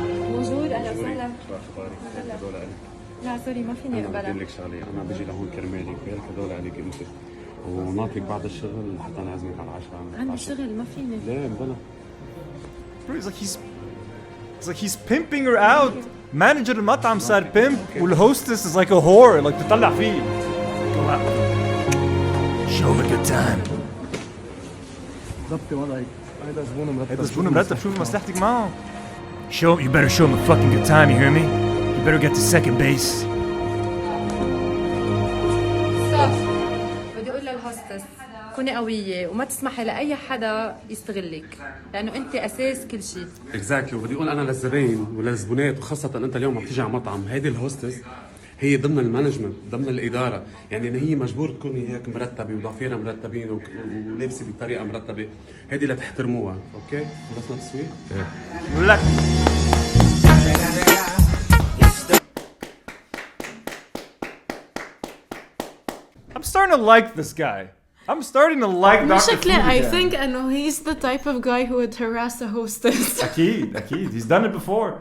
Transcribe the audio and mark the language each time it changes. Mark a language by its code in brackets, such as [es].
[ar] موجود أهلا وسهلا. شو أخبارك؟ هدول عليك. لا سوري ما فيني أنا أقبلها. بدي لك شغلة، أنا بيجي لهون كرمالك، بالك هدول عليك أنت. وناطرك بعد الشغل حتى نعزمك على العشاء. عندي شغل ما فيني. ليه بلا؟ [en] It's like he's pimping her out. Manager [ar] المطعم صار [en] pimp والhostess is like a whore. Like [ar] تطلع فيه. [en] Show him a good time. [ar] ضبطي وضعك هيدا زبون مرتب. هيدا زبون مرتب شوف مصلحتك معه. [en] You better show him a fucking good time, you hear me? You better get to second base. [ar] بدي أقول للهوستس كوني قوية وما تسمحي لأي حدا يستغلك لأنه أنت أساس كل شيء. اكزاكتلي وبدي اقول انا للزباين وللزبونات وخاصه انت اليوم عم تيجي على مطعم هيدي الهوستس هي ضمن المانجمنت ضمن الاداره يعني ان هي مجبور تكوني هيك مرتبه وضفيرها مرتبين ولابسه بطريقه مرتبه هيدي لتحترموها اوكي خلصنا التسويق؟ [en] لك I'm starting to like this guy. I'm starting to like Dr. Food [ar] شكلي [en] I again. think انه he's the type of guy who would harass a hostess. [ar] اكيد [en] he's done it before.